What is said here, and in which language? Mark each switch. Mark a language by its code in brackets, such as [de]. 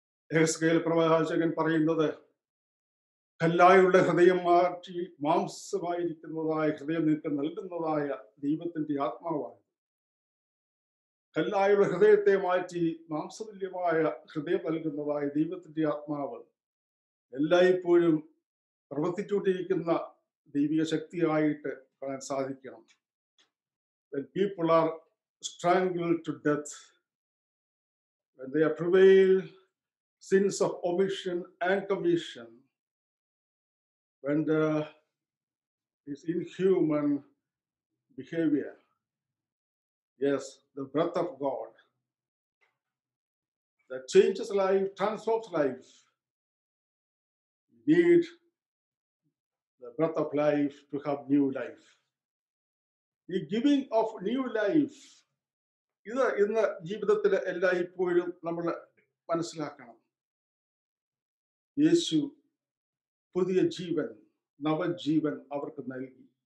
[ml] എഹെസ്കേൽ പ്രവാചകൻ പറയുന്നത്, കല്ലായുള്ള ഹൃദയം മാറ്റി മാംസമായിരിക്കുന്നതായ ഹൃദയം നിനക്ക് നൽകുന്നതായ ദൈവത്തിന്റെ ആത്മാവാണ്. കല്ലായുള്ള ഹൃദയത്തെ മാറ്റി മാംസതുല്യമായ ഹൃദയം നൽകുന്നതായ ദൈവത്തിന്റെ ആത്മാവ് എല്ലായ്പ്പോഴും പ്രവർത്തിച്ചുകൊണ്ടിരിക്കുന്ന ദൈവിക ശക്തിയായിട്ട് കാണാൻ സാധിക്കണം. [en] When people are strangled to death, when they are prevailed sins of omission and commission, when there is inhuman behavior, Yes, the breath of God that changes life, transforms life. We need the breath of life to have new life. [ml] ഈ [en] giving of new life [ml] ഇത് ഇന്ന് ജീവിതത്തിൽ എല്ലായ്പ്പോഴും നമ്മൾ മനസ്സിലാക്കണം. യേശു പുതിയ ജീവൻ, നവജീവൻ അവർക്ക് നൽകി.